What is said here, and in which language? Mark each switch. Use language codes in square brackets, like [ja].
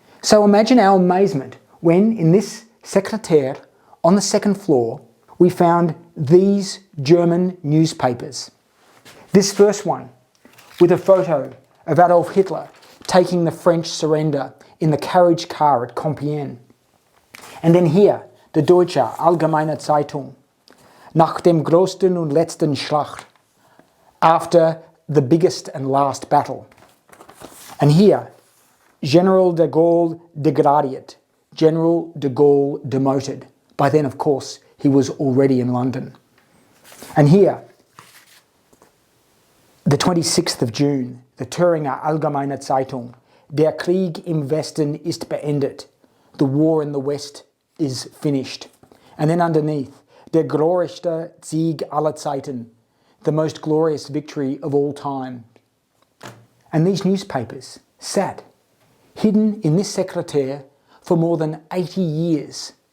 [en] So imagine our amazement when in this secrétaire on the second floor we found these German newspapers. This first one with a photo of Adolf Hitler taking the French surrender in the carriage car at Compiègne. And then here, the Deutsche Allgemeine Zeitung, [de] nach dem größten und letzten Schlacht, [en] after the biggest and last battle. And here, General de Gaulle [de] degradiert, [en] General de Gaulle demoted. By then, of course, he was already in London. And here, the 26th of June, the Thüringer Allgemeine Zeitung, [de] Der Krieg im Westen ist beendet. [en] The war in the West is finished. And then underneath, [de] Der glorreichste Sieg aller Zeiten, [en] the most glorious victory of all time. And these newspapers sat, hidden in this secrétaire for more than 80 years.